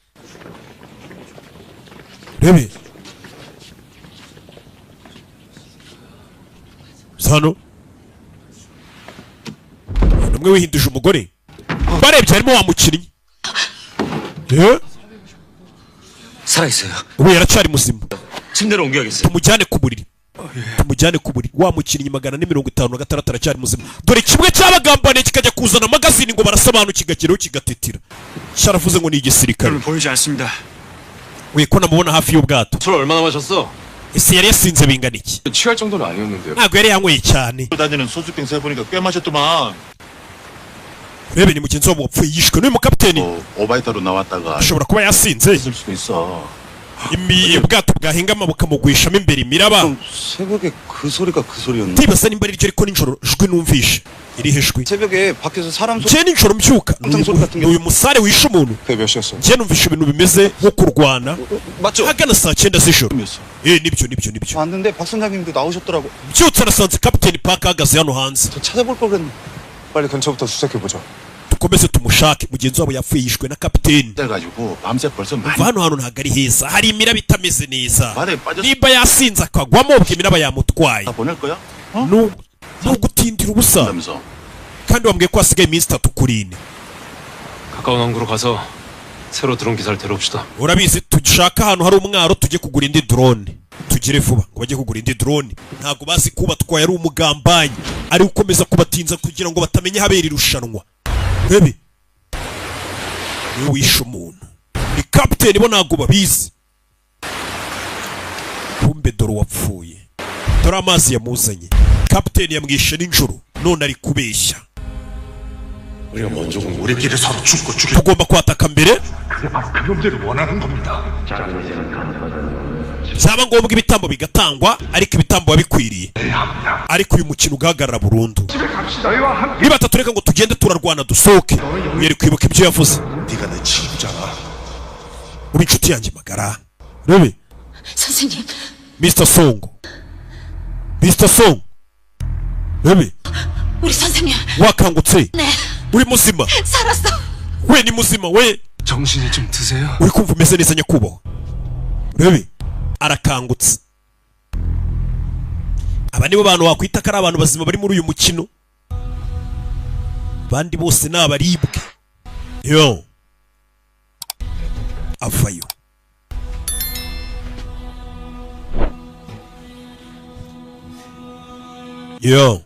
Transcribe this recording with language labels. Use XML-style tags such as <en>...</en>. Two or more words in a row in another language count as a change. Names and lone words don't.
<rw>Rebe Sano Namwe wihinduje umugore. Barebye harimo wa mukinnyi.</rw> <ko>살아있어요.</ko> <rw>Ubu yaracyari muzima.</rw> <ko>침대로 옮겨야겠어요.</ko> <rw>Tumujyane ku buriri. Wa mukinnyi 456 aracyari muzima. Dore kimwe cy'abagambane kikajya kuzana magazine ngo barasobanura kigakiraho kigatetira. Cyaravuze ngo ni igisirikare.</rw> <ko>보이지 않습니다.</ko> <rw>We ko namubona hafi y'ubwato.</rw> <ko>술 얼마나 마셨어?</ko> <rw>Ese yari yasinze bingana iki?</rw> <ko>취할 정도는 아니었는데요.</ko> <rw>Ntabwo yari yanyweye cyane.</rw> <ko>다니는 소주병 세보니까 꽤 마셨더만.</ko> <rw>Rebe ni mugenzi wabo wapfuye yishwe n'uyu mukapiteni.</rw> <ko>오바이타로 나왔다가</ko> <rw>Ashobora kuba yasinze.</rw> <ko>있을 수도 있어.</ko> <rw>Ubwato bwahingama bukamugwishamo imbere imiraba.</rw> <ko>새벽에 그 소리가 그 소리였는데.</ko> <rw>Ndibaza nimba ari ryo ariko nijoro jwi numvishe. Iri hejwi.</rw> <ko>새벽에 밖에서 사람 소리.</ko> <rw>Je nijoro mbyuka. Uyu musare wishe umuntu.</rw> <ko>그게 몇 시였어?</ko> <rw>Je numvishe ibintu bimeze nko kurwana.</rw> <ko>맞죠?</ko> <rw>Hagana saa 9 z'ijoro. Nibyo.</rw> <ko>왔는데 박 선장님도 나오셨더라고.</ko> <rw>Byutse nasanze kapiteni Park ahagaze hano hanze.</rw> <ko>저 찾아볼 걸 그랬네. 빨리 근처부터 수색해 보자.</ko> <rw>Dukomeze tumushake mugenzi wabo yapfuye yishwe na kapiteni.</rw> <ko>그래가지고 밤새 벌써</ko> <rw>Hano hantu ntabwo ari heza. Hari imiraba itameze neza.</rw> <ko>말에 빠졌어.</ko> <rw>Nimba yasinze akagwamo ubwo imiraba yamutwaye.</rw> <ko>다 보낼 거야?</ko> <rw>No gutindira ubusa.</rw> <ko>그러면서</ko> <rw>Kandi wambwiye ko hasigaye iminsi 3 kuri 4.</rw> <ko>가까운 항구로 가서 새로 들어온 기사를 데려옵시다.</ko> <rw>Urabizi tushaka ahantu hari umwaro tujye kugura indi drone. Tugire vuba ngo bajye kugura indi drone. Ntabwo bazi kuba twaye ari umugambanyi. Ari ukomeza kubatinza kugira ngo batamenye habera irushanwa. Bebe niwe wishe umuntu. Ni kapiteni bo ntabwo babizi. Kumbe dore wapfuye. Dore amazi yamuzanye. Kapiteni yamwishe nijoro none ari kubeshya.</rw> <ko>우리가 먼저 우리끼리 서로 죽고 죽여.</ko> <rw>Tugomba kwataka mbere.</rw> <ko>그게 바로 그 놈들을 원하는 겁니다.</ko> <rw>Byaba ngombwa ibitambo bigatangwa ariko ibitambo bikwiriye. Ariko uyu mukino ugahagarara burundu. Niba tatureka ngo tugende turarwana dusohoke. Mwere kwibuka ibyo yavuze.</rw> <ko>네가 내 친구잖아.</ko> <rw>Uri inshuti yanjye magara. Rebe.</rw> <ko>선생님, Mr. Song. Mr. Song. Rebe. 우리 선생님.</ko> <rw>wakangutse.</rw> <ko>네,</ko> <rw>uri muzima.</rw> <ko>살았어.</ko> <rw>we ni muzima we.</rw> <ko>정신이 좀 드세요?</ko> <rw>uri kumva umeze neza nyakubahwa. Rebe. Arakangutse. Aba nibo bantu wakwita ko ari abantu bazima bari muri uyu mukino. Bandi bose ni abaribwe. Yo. Avayo. Yo.</rw>